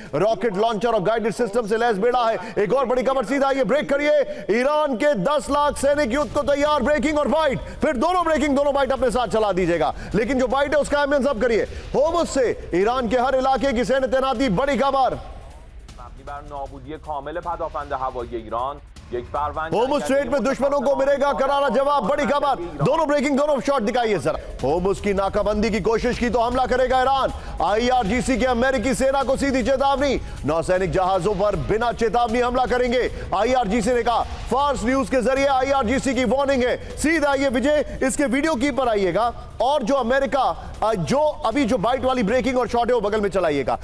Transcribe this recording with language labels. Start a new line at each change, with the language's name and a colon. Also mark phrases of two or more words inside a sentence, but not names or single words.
Hindi: रॉकेट लॉन्चर और गाइडेड सिस्टम से लैस बेड़ा है। एक और बड़ी खबर, सीधा ये ब्रेक करिए, ईरान के 10 लाख सैनिक युद्ध को तैयार, ब्रेकिंग और बाइट, फिर दोनों ब्रेकिंग दोनों बाइट अपने साथ चला दीजिएगा। लेकिन जो बाइट है उसका अहमियत सब करिए। होर्मुज से ईरान के हर इलाके की सैन्य तैनाती, बड़ी खबर।
Persian: بر نابودی کامل پدافند هوایی ایران یک فروند
Hindi: होर्मुज स्ट्रेट में दुश्मनों को मिलेगा करारा जवाब, बड़ी खबर। दोनों ब्रेकिंग दोनों शॉट दिखाइए सर। होर्मुज की नाकाबंदी की कोशिश की तो हमला करेगा ईरान। आईआरजीसी के अमेरिकी सेना को सीधी चेतावनी, नौसैनिक जहाजों पर बिना चेतावनी हमला करेंगे, आईआरजीसी ने कहा। फार्स न्यूज के जरिए आईआरजीसी की वार्निंग है। सीधा आइए विजय, इसके वीडियो की पर आइएगा और जो अमेरिका जो अभी जो बाइट वाली ब्रेकिंग और शॉट है वो बगल में चलाइएगा।